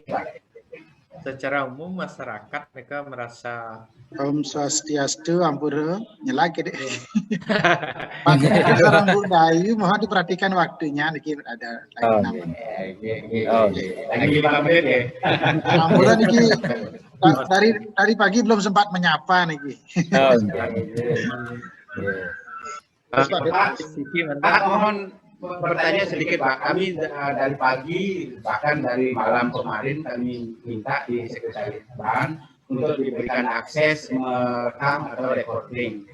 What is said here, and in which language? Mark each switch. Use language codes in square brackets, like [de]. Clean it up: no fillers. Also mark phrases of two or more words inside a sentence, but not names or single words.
[id] Secara umum masyarakat mereka merasa [ban] Om Swastiastu, Ampura, nyelak deh. [id] Pakai orang budaya, mohon diperhatikan waktunya. Niki ada lagi 5 menit ya. [ban] Ampura niki [id] dari pagi belum sempat menyapa niki. Pak, mohon bertanya sedikit Pak. Kami dari pagi bahkan dari malam kemarin kami minta di Sekretariat Bank untuk diberikan akses merekam atau recording.